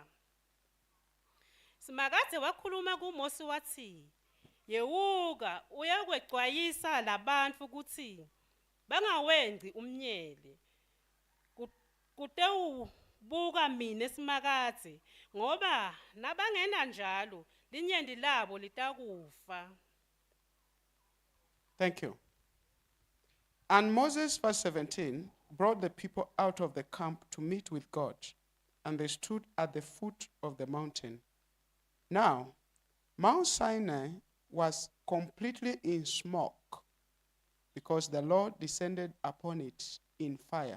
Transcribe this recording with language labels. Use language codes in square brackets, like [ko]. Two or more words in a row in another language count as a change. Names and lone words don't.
[ss] Simakaze wakhuluma kuMose wathi yewuka uyekwexwayisa labantu ukuthi bangawenci umnyele kutewubuka mina Simakaze ngoba nabangena njalo linyenti labo litakufa. [en] Thank you. And Moses, verse 17, brought the people out of the camp to meet with God, and they stood at the foot of the mountain. Now, Mount Sinai was completely in smoke, because the Lord descended upon it in fire.